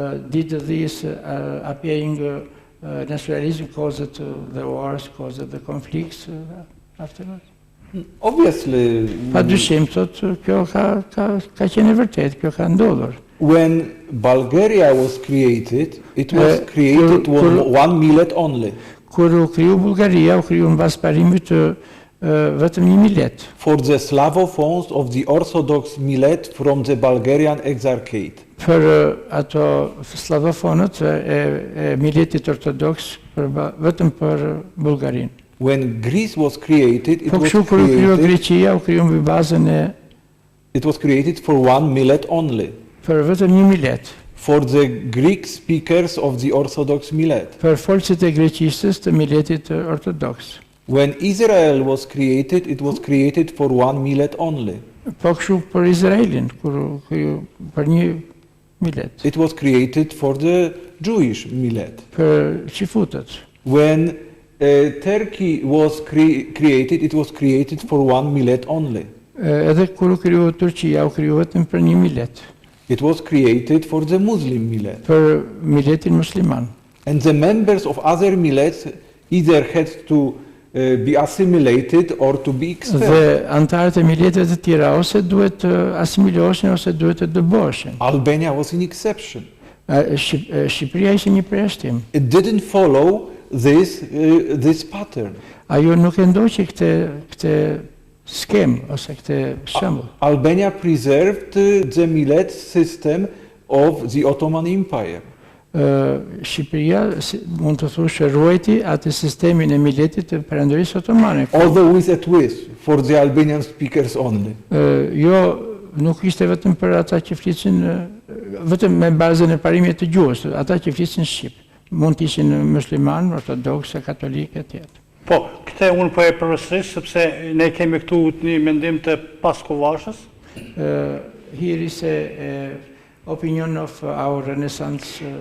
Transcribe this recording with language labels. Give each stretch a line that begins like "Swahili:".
English: Did this appearing nationalism cause the wars, cause the conflicts afterwards? Obviously,
Albanian: Padyshim thotë kjo ka qenë e vërtet, kjo ka ndodhur.
English: when Bulgaria was created, it was created with one millet only.
Albanian: Kur u kriju Bullgaria, u kriju mbas parimit vetëm një millet.
English: For the Slavophones of the Orthodox millet from the Bulgarian Exarchate.
Albanian: Për ato slavofonët e miletit ortodoks vetëm për Bullgarinë.
English: When Greece was created,
Albanian: Po kështu kur u kriju Greqia, u kriju mbi bazën e
English: it was created for one millet only.
Albanian: për vetëm një milet.
English: For the Greek speakers of the Orthodox millet.
Albanian: Për folësit e greqisës të miletit ortodoks.
English: When Israel was created, it was created for one millet only.
Albanian: Po kështu për Izraelin, kur u kriju për një milet.
English: It was created for the Jewish millet.
Albanian: Për qifutët.
English: When Turkey was created, it was created for one millet only.
Albanian: Edhe kur u kriju Turqia, u kriju vetëm për një milet.
English: It was created for the Muslim millet.
Albanian: Për miletin musliman.
English: And the members of other millets either had to be assimilated or to be expelled.
Albanian: Dhe antarët e mileteve të tjera ose duhet të asimiloheshin ose duhet të dëboheshin.
English: Albania was an exception.
Albanian: Shqipëria ishte një përjashtim.
English: It didn't follow this pattern.
Albanian: Ajo nuk e ndoqi këtë skem ose këtë shembull.
English: Albania preserved the millet system of the Ottoman Empire.
Albanian: Shqipëria mund të thush ruajti atë sistemin e miletit të Perandërisë Otomane.
English: Although with a twist for the Albanian speakers only.
Albanian: Jo, nuk ishte vetëm për ata që flisin vetëm me bazën e parimit të gjuhës, ata që flisin shqip. Mund të ishin musliman, ortodoks, katolik e tjetër. Po, këtë unë po e përsëris sepse ne kemi këtu një mendim të Paskovashës.
English: Here is a opinion of our Renaissance